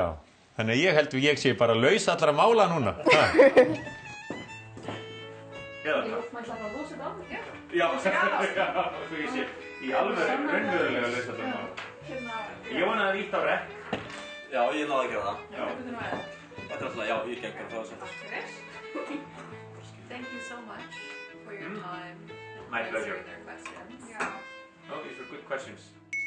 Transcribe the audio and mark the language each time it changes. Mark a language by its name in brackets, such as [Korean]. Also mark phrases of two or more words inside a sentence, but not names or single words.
[Icelandic] Þannig að ég held ég sé bara laus allra mála núna. Já, svo ég sé í alveg raunverulega laus allra mála. Jóhann að víta á rekk. Já, ég náði að gera það. Já. Þetta alltaf, já, ég gekk bara frá þessu. [English] Thank you so much for your time. My pleasure. Answering their questions. Yeah. No, these were good questions.